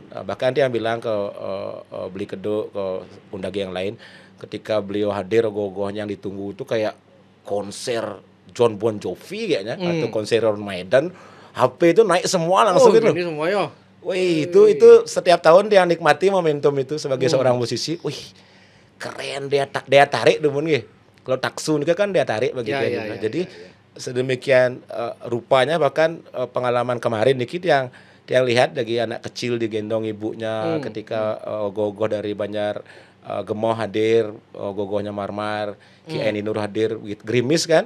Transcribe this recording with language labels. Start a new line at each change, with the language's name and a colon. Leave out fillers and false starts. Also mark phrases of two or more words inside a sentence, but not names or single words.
Indonesian: Bahkan dia bilang ke beli kedok ke undagi yang lain, ketika beliau hadir ogoh-ogohnya yang ditunggu itu kayak konser John Bon Jovi kayaknya atau konser Iron Maiden. HP itu naik semua langsung gitu. Ini semua ya. Wih, itu setiap tahun dia nikmati momentum itu sebagai seorang musisi. Wih, keren, dia tarik demun nggih. Kalau taksu ini kan dia tarik begitu ya. Jadi sedemikian rupanya, bahkan pengalaman kemarin dikit yang lihat dari anak kecil digendong ibunya ketika ogoh-ogoh dari Banjar Gemoh hadir, ogoh-ogohnya Marmar, Ki Eni Nur hadir, gerimis kan?